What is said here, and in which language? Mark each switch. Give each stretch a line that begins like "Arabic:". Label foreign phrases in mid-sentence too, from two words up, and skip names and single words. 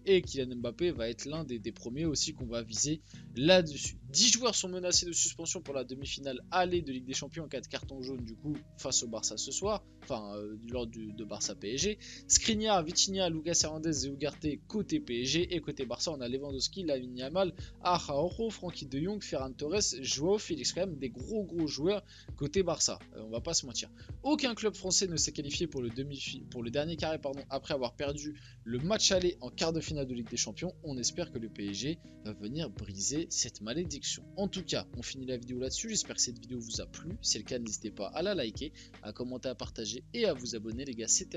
French: Et Kylian Mbappé va être l'un des premiers aussi qu'on va viser là-dessus. 10 joueurs sont menacés de suspension pour la demi-finale aller de Ligue des Champions en cas de carton jaune du coup face au Barça ce soir. Enfin, lors de Barça PSG. Skriniar, Vitinha, Lucas Hernandez et Ugarte côté PSG. Et côté Barça, on a Lewandowski, Lamine Yamal, Araujo, Frenkie de Jong, Ferran Torres, Joao Félix. Quand même des gros joueurs côté Barça. On va pas se mentir. Aucun club français ne s'est qualifié pour le dernier carré après avoir perdu le match aller en quart de finale de Ligue des Champions. On espère que le PSG va venir briser cette malédiction. En tout cas, on finit la vidéo là-dessus. J'espère que cette vidéo vous a plu. Si c'est le cas, n'hésitez pas à la liker, à commenter, à partager et à vous abonner les gars.